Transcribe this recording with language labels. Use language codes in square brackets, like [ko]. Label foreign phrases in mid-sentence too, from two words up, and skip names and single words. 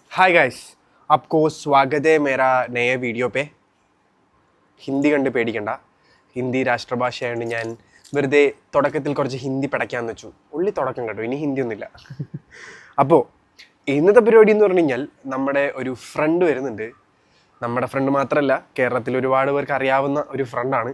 [en] hi guys, [hi] आपको स्वागत है मेरा नए वीडियो पे. [ml] ഹിന്ദി കണ്ട് പേടിക്കണ്ട. ഹിന്ദി രാഷ്ട്രഭാഷയായതുകൊണ്ട് ഞാൻ വെറുതെ തുടക്കത്തിൽ കുറച്ച് ഹിന്ദി പഠിക്കാമെന്ന് വെച്ചു. ഉള്ളി തുടക്കം കേട്ടോ, ഇനി ഹിന്ദി ഒന്നുമില്ല. അപ്പോൾ ഇന്നത്തെ പരിപാടി എന്ന് പറഞ്ഞു കഴിഞ്ഞാൽ നമ്മുടെ ഒരു ഫ്രണ്ട് വരുന്നുണ്ട്. നമ്മുടെ ഫ്രണ്ട് മാത്രമല്ല, കേരളത്തിൽ ഒരുപാട് പേർക്ക് അറിയാവുന്ന ഒരു ഫ്രണ്ടാണ്.